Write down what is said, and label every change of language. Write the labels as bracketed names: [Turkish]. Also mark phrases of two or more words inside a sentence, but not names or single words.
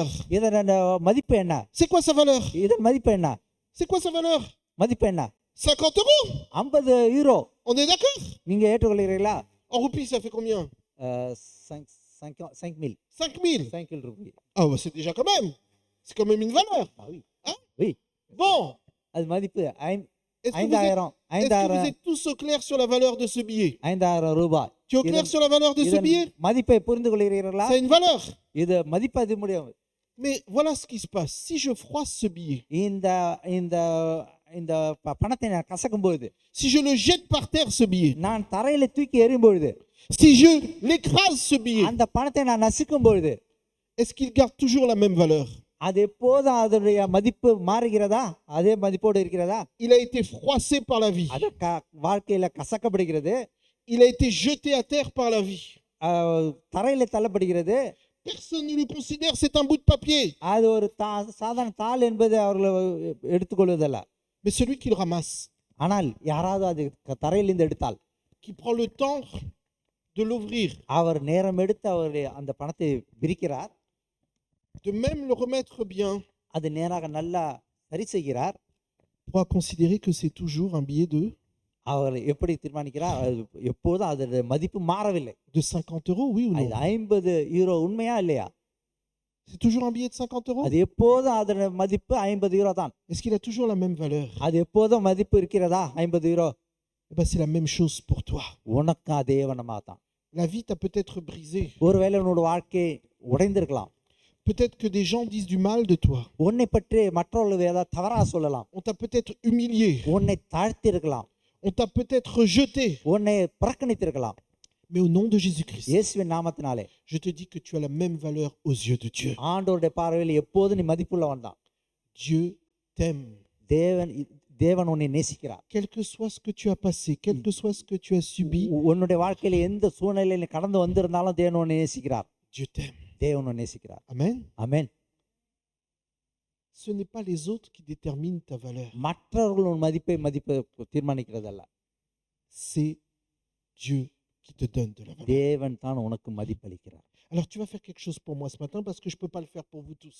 [Tamil] இதன் மதிப்பு என்ன? [French] C'est quoi sa valeur? [Tamil] இதன் மதிப்பு என்ன? [French] C'est quoi sa valeur? [Tamil] மதிப்பு என்ன? [French] 50 €. [Tamil] 50 யூரோ. [French] On est d'accord? [Tamil] நீங்க ஏற்றுக்கொள்கிறீர்களா? [French] En roupies, ça fait combien? 5000 5000. [Tamil] 5000 ரூபாய். [French] Ah, bah, c'est déjà quand même. C'est quand même une valeur. oui. Hein? Oui. Bon. [Tamil] அது மதிப்பு [French] Est-ce que, vous êtes, 5000 est-ce que vous 5000 êtes tous au clair sur la valeur de ce billet? [Tamil] 5000 ரூபாய். [French] Tu es au clair sur la valeur de ce [Tamil] இதன் [French] billet? [Tamil] மதிப்பை புரிந்து கொள்கிறீர்களா? [French] C'est une valeur. [Tamil] இது மதிப்பது முடியும். [French] Mais voilà ce qui se passe. Si je froisse ce billet, [Tamil] இந்த இந்த இந்த பணத்தை நான் கசக்கும் பொழுது, [French] si je le jette par terre ce billet, [Tamil] நான் தரையில தூக்கி எறியும் பொழுது, [French] si je l'écrase ce billet, [Tamil] அந்த பணத்தை நான் நசுக்கும் பொழுது, [French] est-ce qu'il garde toujours la même valeur? [Tamil] அது எப்போதும் அதனுடைய மதிப்பு மாறுகிறதா? அதே மதிப்போடு இருக்கிறதா? [French] Il a été froissé par la vie. [Tamil] அது வாழ்க்கையில கசக்கப்படுகிறது, [French] Il a été jeté à terre par la vie. [Tamil] தரையில தள்ளப்படுகிறது. [French] Personne ne le considère, c'est un bout de papier. [Tamil] அது ஒரு சாதாரண தாள் என்பது அவர்கள் எடுத்துக்கொள்வதல்ல. [French] Mais celui qui le ramasse, [Tamil] ஆனால் யாராவது அது தரையிலிருந்து எடுத்தால், [French] qui prend le temps de l'ouvrir, [Tamil] அவர் நேரம் எடுத்து அவர் அந்த பணத்தை விரிக்கிறார், [French] de même le remettre bien, [Tamil] அது நேராக நல்லா சரி செய்கிறார், [French] pourra considérer que c'est toujours un billet [Tamil] அவர் எப்படி தீர்மானிக்கிறார்? எப்போதும் அதோட மதிப்பு மாறவில்லை. [French] de 50 euros, oui ou [Tamil] அது [French] non? [Tamil] 50 யூரோ உண்மையா இல்லையா? [French] C'est toujours un billet de 50 euros? [Tamil] அது எப்போதும் அதோட மதிப்பு 50 யூரோ தான். [French] Est-ce qu'il a toujours la même valeur? [Tamil] அது எப்போதும் மதிப்பு இருக்கிறதா? 50 யூரோ. [French] Eh ben, c'est la même chose pour toi. [Tamil] உனக்கு அதே வண்ணமாக தான். [French] La vie t'a peut-être brisé. [Tamil] ஒருவேளை உன்னோட வாழ்க்கை உடைந்திருக்கலாம். [French] Peut-être que des gens disent du mal de toi. [Tamil] உன்னை பற்றி மற்றவர்கள் ஏதாவது தவறா சொல்லலாம். [French] On t'a peut-être humilié. [Tamil] உன்னை தாழ்த்தி இருக்கலாம். [French] On t'a peut-être rejeté. [Tamil] உன்னை புறக்கணித்திருக்கலாம். [French] Mais au nom de Jésus-Christ, [Tamil] இயேசுவின் நாமத்தினாலே [French] je te dis que tu as la même valeur aux yeux de Dieu. [Tamil] ஆண்டவருடைய பார்வையில் எப்போதும் நீ மதிப்புள்ளவன் தான். [French] Dieu t'aime. [Tamil] தேவன் உன்னை நேசிக்கிறார். [French] Quel que soit ce que tu as passé, quel que soit ce que tu as subi, [Tamil] உன்னுடைய வாழ்க்கையில எந்த சூழ்நிலையில நீ கடந்து வந்திருந்தாலும் தேவன் உன்னை நேசிக்கிறார். [French] Dieu t'aime. [Tamil] தேவன் உன்னை நேசிக்கிறார். [French] Amen. [Tamil] ஆமென். [French] Ce n'est pas les autres qui déterminent ta valeur. [Tamil] மற்றவர்கள் உன் மதிப்பை தீர்மானிக்கிறதல்ல. [French] C'est Dieu qui te donne de la valeur. [Tamil] தேவன் தான் உனக்கு மதிப்பளிக்கிறார். [French] Alors tu vas faire quelque chose pour moi ce matin parce que je ne peux pas le faire pour vous tous.